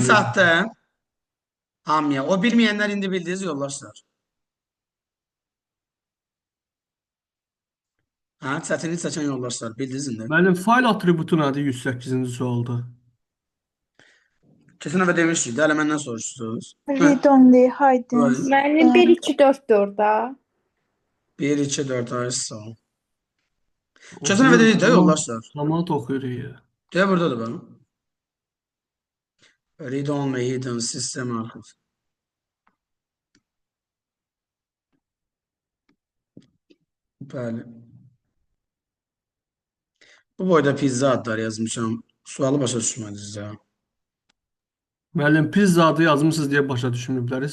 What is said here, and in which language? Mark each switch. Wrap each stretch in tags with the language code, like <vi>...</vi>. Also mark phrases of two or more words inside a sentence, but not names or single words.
<az>çatdı. Hamıya. O bilməyənlər indi bildiniz yoldaşlar. Ha, çətinlik çəkən yoldaşlar bildiniz indi. Müəllim, fayl atributu nədir 108-ci sualda? Keçən dəfə demişdik də, hələ məndən soruşdunuz.</az> <en>Read only, hidden.</en> <az>Buyurun. Müəllim 1 2 4 orada. 1, 2, 4 ay sağ ol. Keçən dəfə dedik də yoldaşlar. Samat oxuyur ya. Deyə buradadır bax.</az> <en>Read only hidden system arxiv.</en> <az>Bəli. Bu boyda pizza adları yazmışam. Sualı başa düşmədiniz ya. Müəllim, pizza adı yazmısınız deyə başa düşməyiblər.</az>